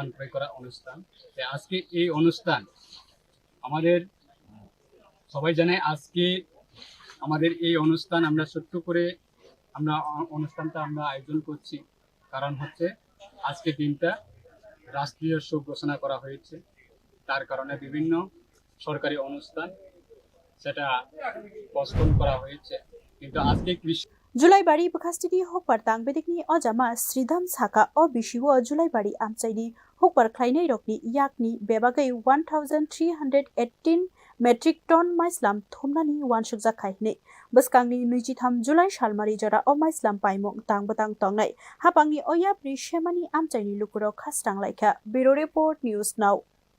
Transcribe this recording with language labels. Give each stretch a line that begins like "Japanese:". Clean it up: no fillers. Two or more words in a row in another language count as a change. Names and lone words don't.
Bangla: ক্রয় করা অনুষ্ঠান আজকে এই অনুষ্ঠান আমাদের সবাই জানে আজকে আমাদের এই অনুষ্ঠান আমরা ছোট্ট করে অনুষ্ঠানটা আমরা আয়োজন করছি কারণ হচ্ছে আজকে দিনটা রাষ্ট্রীয় শোক ঘোষণা করা হয়েছে তার কারণে বিভিন্ন সরকারি অনুষ্ঠান সেটা পোস্টপোন করা হয়েছে কিন্তু আজকে
Kok Borok: Jolaibari Bukastini Hokbar Tangbedikni Ojama Sridham Saka o Bishiwo Jolaibari Amchaini Hokbar Khlainai Rokni Yakni Bebagai 1318
English: metric ton
Kok Borok: maichwlam thomnani wansukja khaihne bwskangni 23 Julai salmari jora o maichwlam paimung tangbwtang tongnai hapangni oyapri semani amchaini lukuro khasrang laikha
English: Bureau Report
Kok Borok: News Now